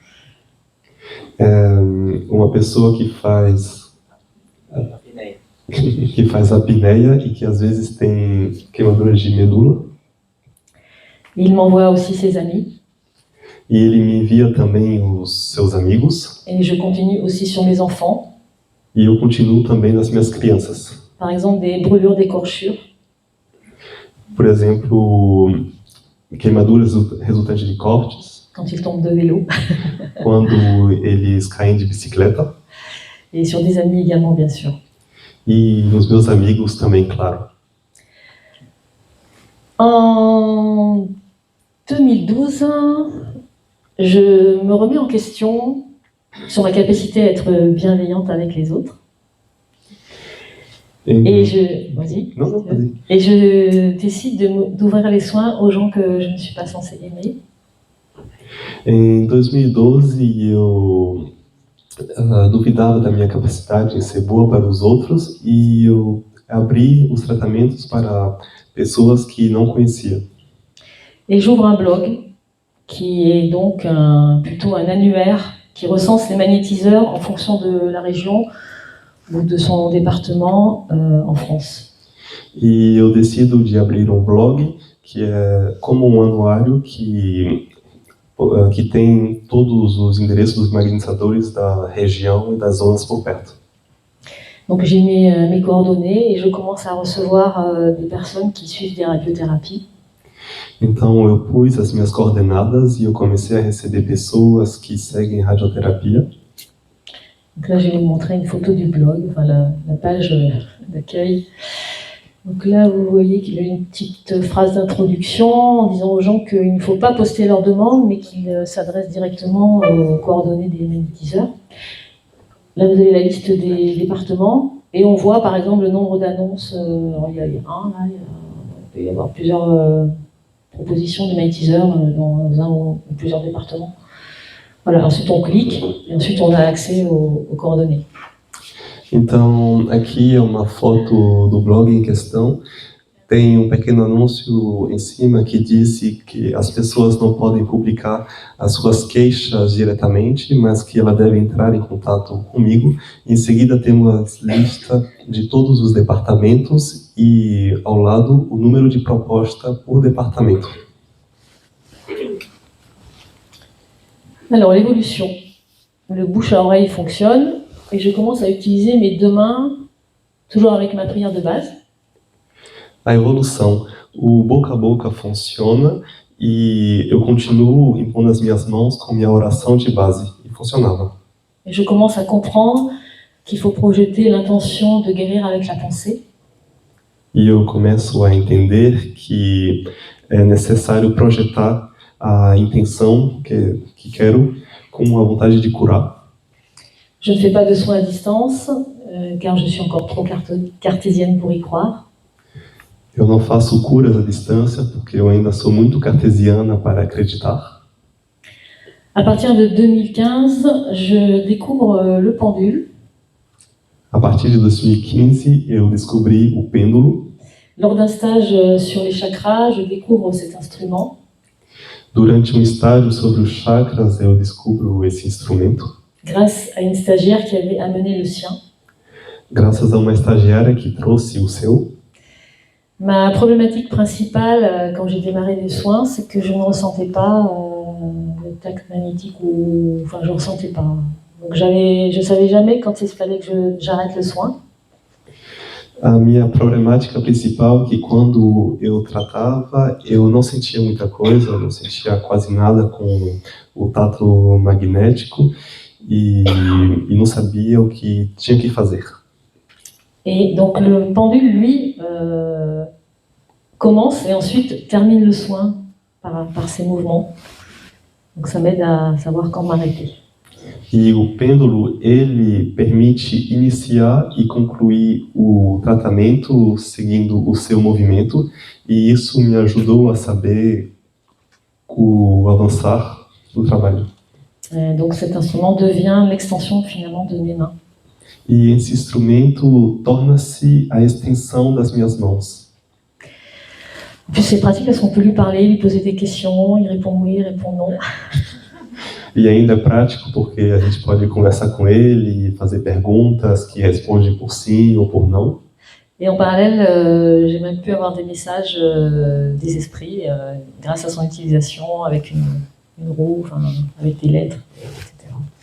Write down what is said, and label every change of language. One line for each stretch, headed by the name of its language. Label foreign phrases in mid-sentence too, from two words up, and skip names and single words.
Portuguese: Uma pessoa que faz apneia e que às vezes tem queimaduras de medula.
French: Il m'envoie aussi ses amis.
Portuguese: E ele me envia também os seus amigos.
French: Et je continue aussi sur mes enfants.
Portuguese: E eu continuo também nas minhas crianças.
French: Par exemple, des brûlures d'écorchure.
Portuguese: Por exemplo, queimaduras resultantes de cortes.
French: Quand ils tombent de vélo.
Portuguese: Quando eles caem de bicicleta.
French: Et sur des amis également, bien sûr.
Portuguese: E nos meus amigos também, claro.
French: En 2012, je me remets en question sur ma capacité à être bienveillante avec les autres. Et je décide d'ouvrir les soins aux gens que je ne suis pas censée aimer.
Portuguese: Em 2012, eu duvidava da minha capacidade em ser boa para os outros e eu abri os tratamentos para pessoas que não conhecia.
French: Et j'ouvre un blog qui est donc plutôt un annuaire qui recense les magnétiseurs en fonction de la région ou de son département en France.
Portuguese: E eu decido de abrir um blog que é como um anuário que tem todos os endereços dos magnetizadores da região e das zonas por perto.
French: Donc j'ai mis mes coordonnées et je commence à recevoir des personnes qui suivent des radiothérapies.
Portuguese: Então eu pus as minhas coordenadas e eu comecei a receber pessoas que seguem radioterapia.
French: Donc là, je vais vous montrer une photo du blog, enfin la page d'accueil. Donc là, vous voyez qu'il y a une petite phrase d'introduction en disant aux gens qu'il ne faut pas poster leurs demandes, mais qu'ils s'adressent directement aux coordonnées des magnétiseurs. Là, vous avez la liste des départements et on voit par exemple le nombre d'annonces. Il y a il peut y avoir plusieurs propositions de magnétiseurs dans un ou plusieurs départements. Voilà, ensuite on clique et ensuite on a accès aux coordonnées.
Portuguese: Então, aqui é uma foto do blog em questão. Tem um pequeno anúncio em cima que diz que as pessoas não podem publicar as suas queixas diretamente, mas que ela deve entrar em contato comigo. Em seguida, temos a lista de todos os departamentos e, ao lado, o número de proposta por departamento.
French: Alors, l'évolution. Le bouche à oreille fonctionne et je commence à utiliser mes 2 mains, toujours avec ma prière de base.
Portuguese: A evolução. O boca a boca funciona e eu continuo impondo as minhas mãos com minha oração de base. E funcionava.
French: Et je commence à comprendre qu'il faut projeter l'intention de guérir avec la pensée.
Portuguese: E eu começo a entender que é necessário projetar a intenção que quero com a vontade de curar.
French: Je ne fais pas de soins à distance, car je suis encore trop cartésienne pour y croire.
Portuguese: Eu não faço curas à distância porque eu ainda sou muito cartesiana para acreditar.
French: À partir de 2015, je découvre le pendule.
Portuguese: A partir de 2015, eu descobri o pêndulo.
French: Lors d'un stage sur les chakras, je découvre cet instrument.
Portuguese: Durante estágio sobre os chakras, eu descubro esse instrumento.
French: Grâce à une stagiaire qui avait amené le sien.
Portuguese: Graças a uma estagiária que trouxe o seu.
French: Ma problématique principale quand j'ai démarré les soins, c'est que je ne ressentais pas le tact magnétique, enfin je ne ressentais pas. Donc je ne savais jamais quand il fallait que j'arrête le soin.
Portuguese: A minha problemática principal é que quando eu tratava, eu não sentia muita coisa, eu não sentia quase nada com o tato magnético e não sabia o que tinha que fazer.
French: Et donc le pendule, lui, commence et ensuite termine le soin par ses mouvements. Donc ça m'aide à savoir quand m'arrêter.
Portuguese: E o pêndulo, ele permite iniciar e concluir o tratamento seguindo o seu movimento, e isso me ajudou a saber o avançar do trabalho.
French: Donc cet instrument devient l'extension finalement de mes mains.
Portuguese: E esse instrumento torna-se a extensão das minhas mãos.
French: En plus c'est pratique parce qu'on peut lui parler, lui poser des questions, il répond oui, il répond non.
Portuguese: E ainda é prático porque a gente pode conversar com ele, fazer perguntas que responde por sim ou por não.
French: Et en parallèle, j'ai même pu avoir des messages des esprits grâce à son utilisation avec une roue, avec des lettres, etc.